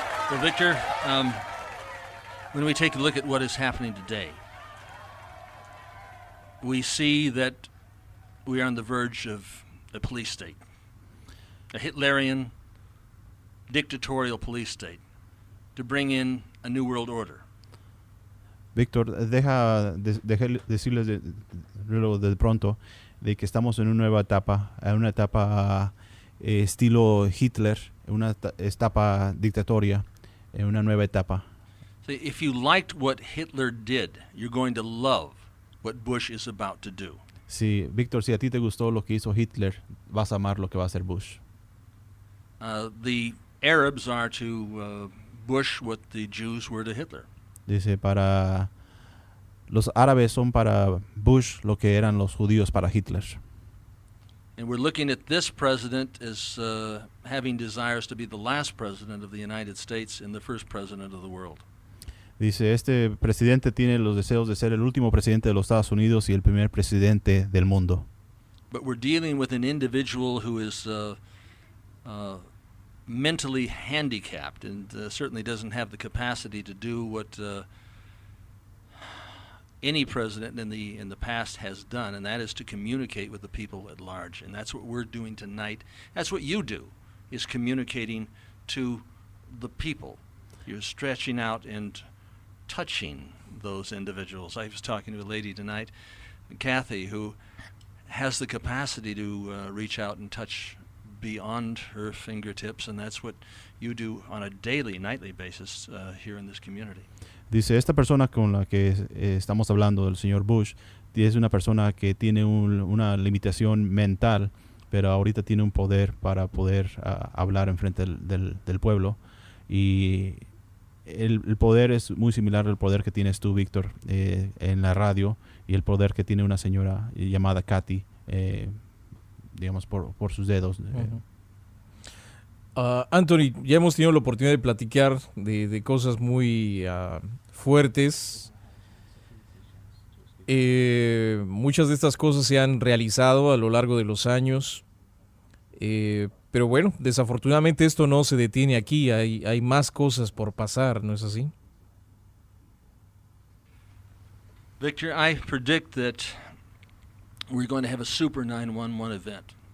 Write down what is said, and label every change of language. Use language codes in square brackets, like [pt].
[en] Well, Victor, when we take a look at what is happening today, we see that we are on the verge of a police state, a Hitlerian, dictatorial police state, to bring in a new world order. [es] Víctor, deja decirles de pronto de que estamos en una nueva etapa, una etapa estilo Hitler, una etapa dictatoria, una nueva etapa. [en] So if you liked what Hitler did, you're going to love what Bush is about to do. [es] Sí, Víctor, si a ti te gustó lo que hizo Hitler, vas a amar lo que va a hacer Bush. [en] The Arabs are to Bush what the Jews were to Hitler. [es] Dice, para los árabes son para Bush lo que eran los judíos para Hitler. [en] And we're looking at this president as having desires to be the last president of the United States and the first president of the world. [es] Dice, este presidente tiene los deseos de ser el último presidente de los Estados Unidos y el primer presidente del mundo. [en] But we're dealing with an individual who is mentally handicapped and certainly doesn't have the capacity to do what any president in the past has done, and that is to communicate with the people at large. And that's what we're doing tonight. That's what you do, is communicating to the people. You're stretching out and touching those individuals. I was talking to a lady tonight, Kathy, who has the capacity to reach out and touch beyond her fingertips, and that's what you do on a daily, nightly basis here in this community. [es] Dice, esta persona con la que estamos hablando, el señor Bush, es una persona que tiene una limitación mental, pero ahorita tiene un poder para poder hablar en frente del pueblo. Y el poder es muy similar al poder que tienes tú, Víctor, en la radio, y el poder que tiene una señora llamada Kathy, digamos, por sus dedos. Uh-huh. Anthony, ya hemos tenido la oportunidad de platicar de cosas muy fuertes. Muchas de estas cosas se han realizado a lo largo de los años, Pero bueno, desafortunadamente esto no se detiene aquí, hay más cosas por pasar, ¿no es así? [en] Victor, I predict that we're going to have a super 911 event.